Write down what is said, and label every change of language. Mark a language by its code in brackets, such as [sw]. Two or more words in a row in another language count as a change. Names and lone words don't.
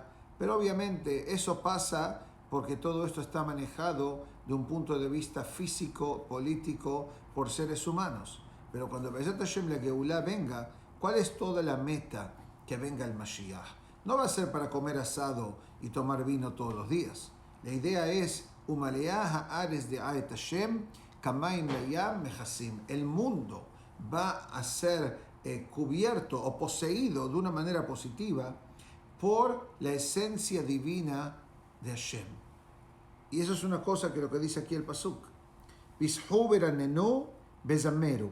[es] Pero obviamente eso pasa porque todo esto está manejado de un punto de vista físico, político, por seres humanos. Pero cuando [he] בעזרת השם [es] la Geulá venga, ¿cuál es toda la meta? Que venga el Mashiach. No va a ser para comer asado y tomar vino todos los días. La idea es, [he] ומלאה הארץ דעת השם כמים לים מכסים. [es] El mundo va a ser cubierto o poseído de una manera positiva por la esencia divina de Hashem. Y eso es una cosa que lo que dice aquí el Pasuk. [he] פצחו ורננו וזמרו.